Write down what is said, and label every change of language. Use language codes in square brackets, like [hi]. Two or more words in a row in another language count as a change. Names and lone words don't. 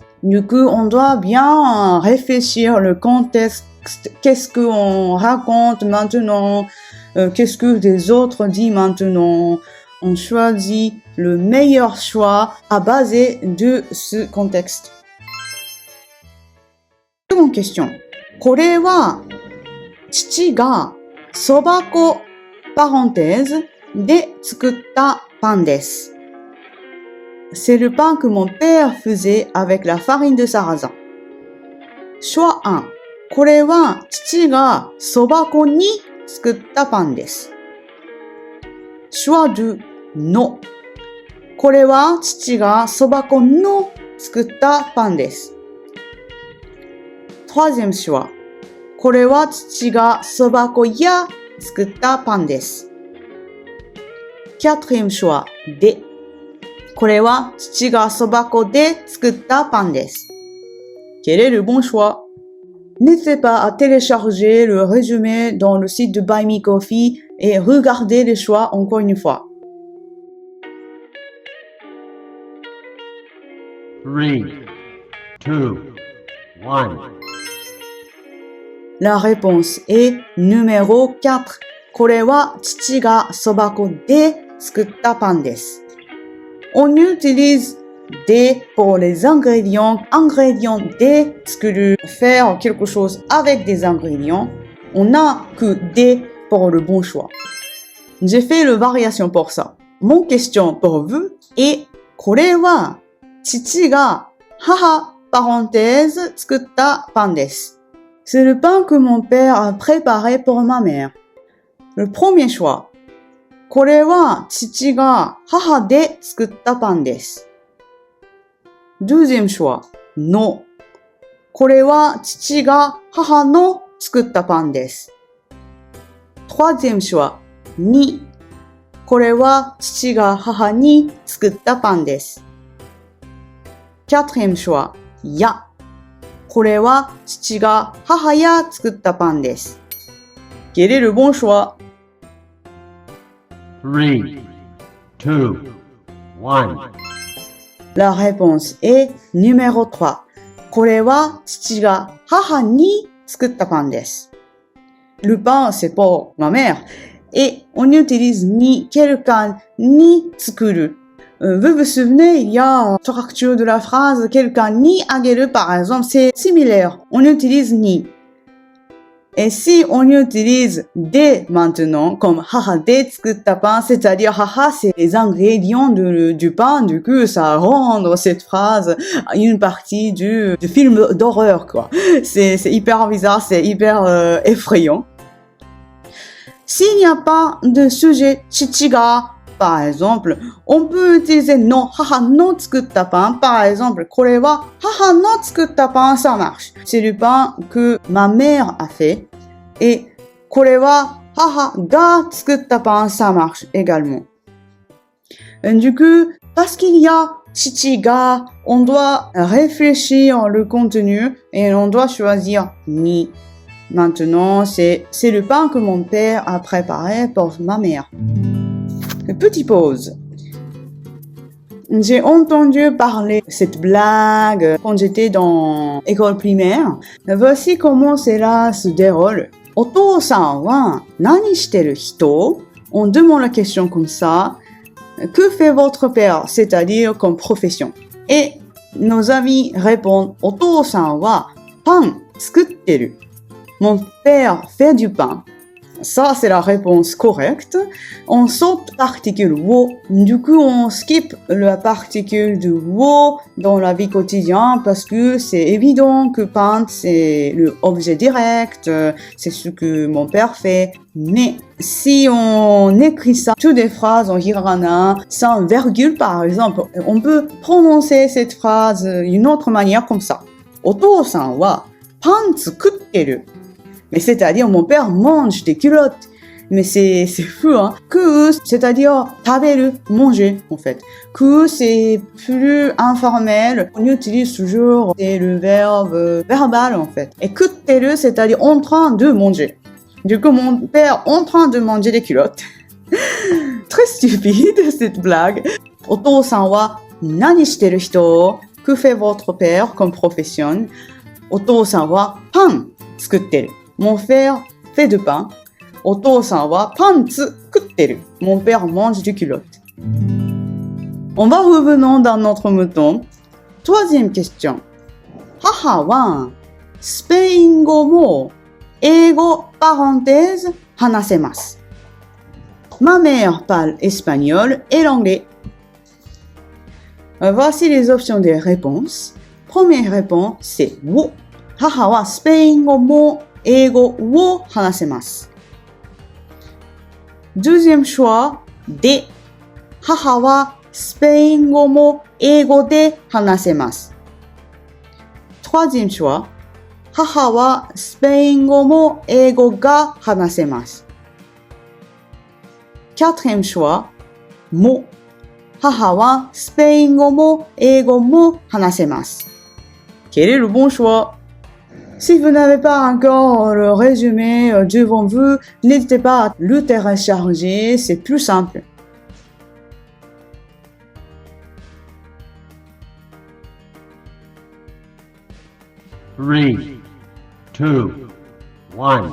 [fr] Du coup, on doit bien réfléchir le contexte. Qu'est-ce qu'on raconte maintenant? Qu'est-ce que les autres disent maintenant? On choisit le meilleur choix à base de ce contexte. Seconde question. [ja] これは父がそば粉 parenthèse で作ったパンです。 [fr] C'est le pain que mon père faisait avec la farine de sarrasin. Choix 1. [ja] これは父がそば粉に作ったパンです。Choix 2. No. これは父がそば粉の作ったパンです。 [fr] Troisième choix. [ja] これは父がそば粉や作ったパンです。 [fr] Quatrième choix. [ja] で。これは父がそば粉で作ったパンです。 [fr] Quel est le bon choix? N'hésitez pas à télécharger le résumé dans le site de Buy Me Coffee et regardez les choix encore une fois. 3, 2, 1. La réponse est numéro 4. [ja] これは父がそば粉で作ったパンです。 [fr] On utilise des pour les ingrédients. Ingrédients de 作る faire quelque chose avec des ingrédients. On n'a que des pour le bon choix. J'ai fait le variation pour ça. Mon question pour vous est [ja] これは父が母 parenthèse 作ったパンです。 [fr] C'est le pain que mon père a préparé pour ma mère. Le premier choix. [ja] これは父が母で作ったパンです。 [fr] Deuxième choix. No. [ja] これは父が母の作ったパンです。 [fr] Troisième choix. [ja] に。これは父が母に作ったパンです。 [fr] Quatrième choix. [ja] や。これは父が母や作ったパンです。 [fr] Quel est le bon choix? 3, 2, 1. La réponse est numéro 3. [ja] これは父が母に作ったパンです。 [fr] Le pain, c'est pour ma mère. Et on utilise ni, quelqu'un ni 作る. Vous vous souvenez, il y a structure de la phrase quelqu'un ni あげる par exemple, c'est similaire. On utilise ni. Et si on utilise de maintenant, comme [ja] 母で作ったパン, [fr] c'est-à-dire haha, c'est les ingrédients du pain, du coup, ça rend cette phrase une partie du film d'horreur, quoi. C'est hyper bizarre, c'est hyper effrayant. S'il n'y a pas de sujet chichiga, par exemple, on peut utiliser no, [ja] 母の作ったパン. [fr] Par exemple, [ja] これは母の作ったパン, [fr] ça marche. C'est le pain que ma mère a fait. [ja] Et これは母が作ったパン, [fr] ça marche également. Du coup, parce qu'il y a chichiga, on doit réfléchir le contenu et on doit choisir ni. Maintenant, c'est le pain que mon père a préparé pour ma mère. Petite pause. J'ai entendu parler de cette blague quand j'étais dans l'école primaire. Voici comment cela se déroule. [ja] お父さんは何してる人? [fr] On demande la question comme ça. Que fait votre père? C'est-à-dire comme profession. Et nos amis répondent [ja] お父さんはパン作ってる. [fr] Mon père fait du pain. Ça, c'est la réponse correcte. On saute particule wo. Du coup, on skip la particule de wo dans la vie quotidienne parce que c'est évident que pain, c'est l'objet direct. C'est ce que mon père fait. Mais si on écrit ça, toutes des phrases en hiragana, sans virgule par exemple, on peut prononcer cette phrase d'une autre manière comme ça. [ja] お父さんはパン作ってる. [fr] Mais c'est-à-dire, mon père mange des culottes. Mais c'est fou, hein. Que, c'est-à-dire, [ja] 食べる, [fr] manger, en fait. Que, c'est plus informel. On utilise toujours le verbe verbal, en fait. [ja] Et 食ってる, [fr] c'est-à-dire en train de manger. Du coup, mon père en train de manger des culottes. Très stupide, cette blague. [ja] お父さんは何してる人? [fr] Que fait votre père comme profession? [ja] お父さんはパン作ってる. [fr] Mon père fait du pain. [ja] お父さんはパン作ってる. [fr] Mon père mange du culotte. On va revenir dans notre mouton. Troisième question. [ja] 母はスペイン語も英語 parenthèse 話せます. [fr] Ma mère parle espagnol et l'anglais. Voici les options des réponses. Première réponse, c'est を. [ja] 母はスペイン語も英語を話せます. [fr] Deuxième choix, [ja] で. 母はスペイン語も英語で話せます. [fr] Troisième choix, [ja] 母はスペイン語も英語が話せます. [fr] Quatrième choix, [ja] も. 母はスペイン語も英語も話せます. [fr] Quel est le bon choix? Si vous n'avez pas encore le résumé devant vous, n'hésitez pas à le télécharger, c'est plus simple. [en] Three, two, one.